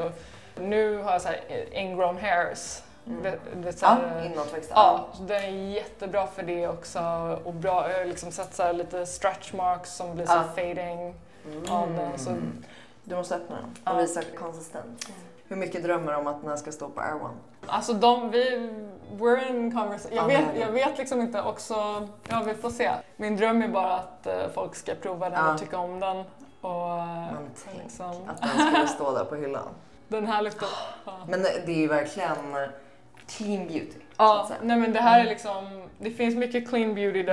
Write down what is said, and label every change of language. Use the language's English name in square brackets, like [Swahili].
[Swedish] Och nu har jag så här [English] ingrown hairs. [Swedish] Inåtväxt. Så den är jättebra för det också. Och bra, jag har liksom sett så här lite [English] stretch marks [Swedish] som blir så [English] fading [Swedish] av den. Så du måste öppna den och visa konsistens. Hur mycket drömmer du om att den här ska stå på Air One? Alltså [English] we're in conversation. [Swedish] Jag vet liksom inte också, vi får se. Min dröm är bara att folk ska prova den och tycka om den. Men tänk att den skulle stå där på hyllan. Den här liksom. Men det är ju verkligen clean beauty. Nej men det här är liksom, det finns mycket clean beauty där.